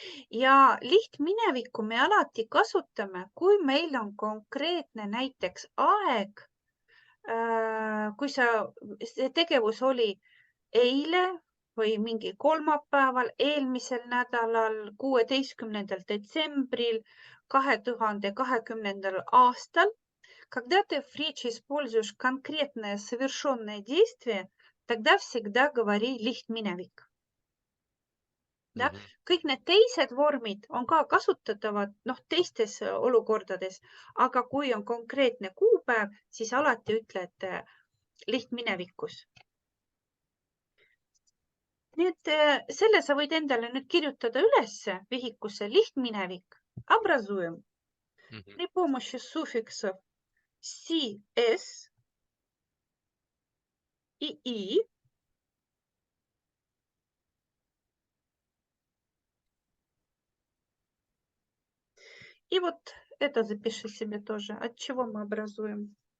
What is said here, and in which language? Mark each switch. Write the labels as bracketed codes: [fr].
[et] Ja lihtminevikku me alati kasutame, kui meil on konkreetne näiteks aeg, kui see tegevus oli eile või mingi kolmapäeval, eelmisel nädalal, 16. detsembril 2020. aastal [ru] Когда ты в речи используешь конкретное совершенное действие, тогда всегда говори lihtminevik. [et] Ja? Mhm. Kõik need teised vormid on ka kasutatavad teistes olukordades, aga kui on konkreetne kuupäev, siis alati ütled lihtminevikus. Nii et selle sa võid endale nüüd kirjutada ülesse vihikusse lihtminevik. [ru] Образуем Mhm. при помощи суффиксов CS и I. И вот это запиши себе тоже, от чего мы образуем.